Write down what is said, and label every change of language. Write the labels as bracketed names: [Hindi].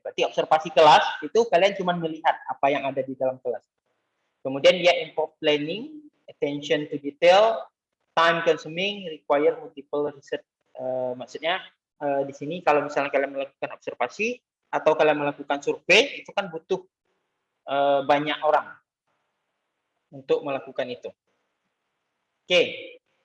[Indonesian] Berarti observasi kelas itu kalian cuma melihat apa yang ada di dalam kelas. Kemudian dia [English] involve planning, attention to detail, time consuming, require multiple research. [Indonesian] Maksudnya di sini kalau misalnya kalian melakukan observasi atau kalian melakukan survei itu kan butuh banyak orang untuk melakukan itu. Oke.